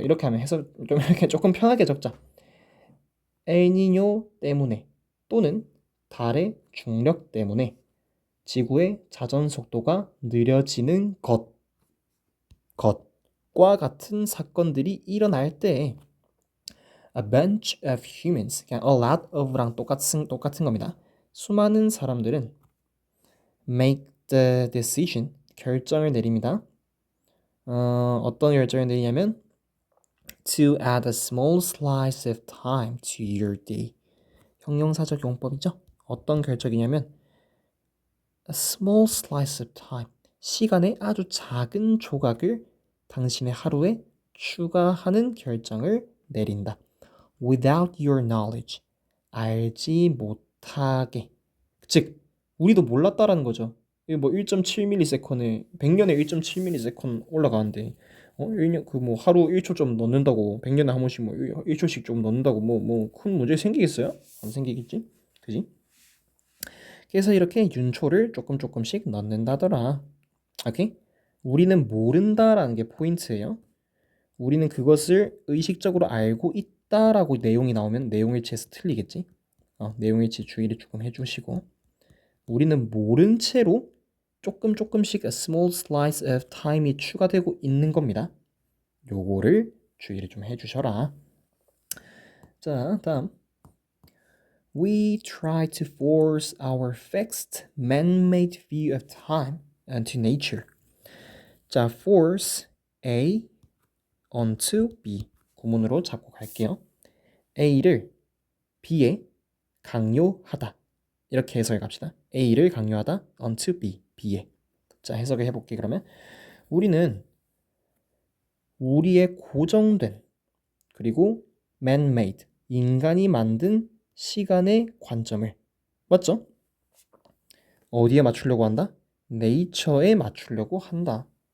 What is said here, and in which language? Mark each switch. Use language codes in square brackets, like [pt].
[ko] 이렇게 하면 해서 좀 이렇게 조금 편하게 적자. 엘니뇨 때문에 또는 달의 중력 때문에 지구의 자전 속도가 느려지는 것과 같은 사건들이 일어날 때 [en] a bunch of humans, [ko] 그냥 [en] a lot of [ko] 랑 똑같은 겁니다. 수많은 사람들은 [en] make the decision, [ko] 결정을 내립니다. 어떤 결정을 내리냐면 [en] to add a small slice of time to your day. [ko] 형용사적 용법이죠. 어떤 결정이냐면 [en] a small slice of time, [ko] 시간의 아주 작은 조각을 당신의 하루에 추가하는 결정을 내린다. [en] Without your knowledge, [ko] 알지 못하게. 즉, 우리도 몰랐다라는 거죠. 이게 뭐 1.7ms, 100년에 1.7ms 올라가는데 1년 그 뭐 하루 1초 좀 넣는다고 100년에 한 번씩 뭐 1초씩 좀 넣는다고 뭐 큰 문제 생기겠어요? 안 생기겠지? 그지? 그래서 이렇게 윤초를 조금씩 넣는다더라. 오케이? 우리는 모른다라는 게 포인트예요. 우리는 그것을 의식적으로 알고 있다라고 내용이 나오면 내용일치에서 틀리겠지? 내용일치 주의를 조금 해주시고, 우리는 모른 채로 조금씩 [en] a small slice of time [ko] 이 추가되고 있는 겁니다. 요거를 주의를 좀 해주셔라. 자, 다음. [en] We try to force our fixed man-made view of time into nature. [ko] 자, [en] force A onto B [ko] 구문으로 잡고 갈게요. A를 B에 강요하다. 이렇게 해석해 갑시다. A를 강요하다 [en] onto B, [ko] B에. 자, 해석을 해볼게. 그러면 우리는 우리의 고정된 그리고 man-made, 인간이 만든 시간의 관점을, 맞죠? 어디에 맞추려고 한다? 네이처에 맞추려고 한다.